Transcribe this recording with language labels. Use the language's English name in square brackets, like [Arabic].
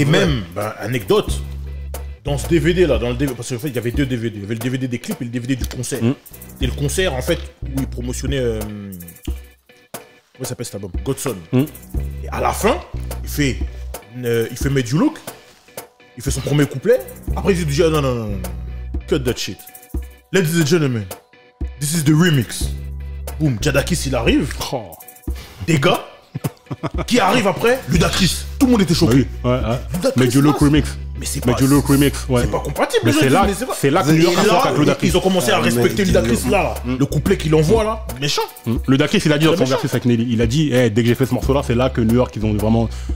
[French] Et même, anecdote, dans ce DVD là, parce qu'en fait, il y avait 2 DVD. Il y avait le DVD des clips et le DVD du concert. Et le concert, en fait, où il promotionnait... comment s'appelle cet album? Godson. Et à la fin, il fait Made You Look. Il fait son premier couplet. Après, il dit non. [English] Cut that shit. Ladies and gentlemen, this is the remix. [French] Boum, Jadakis il arrive. Des gars qui arrivent après, Ludacris. Tout le monde était choqué. [English] Made You Look remix. [French] Mais c'est [English] Made You Look remix. [French] C'est pas compatible. Mais c'est là que New York a fait avec Ludacris. Ils ont commencé à respecter Ludacris là. Le couplet qu'il envoie là, méchant. Ludacris il a dit dans son versus avec Nelly, il a dit dès que j'ai fait ce morceau là, c'est là que New York ils ont vraiment...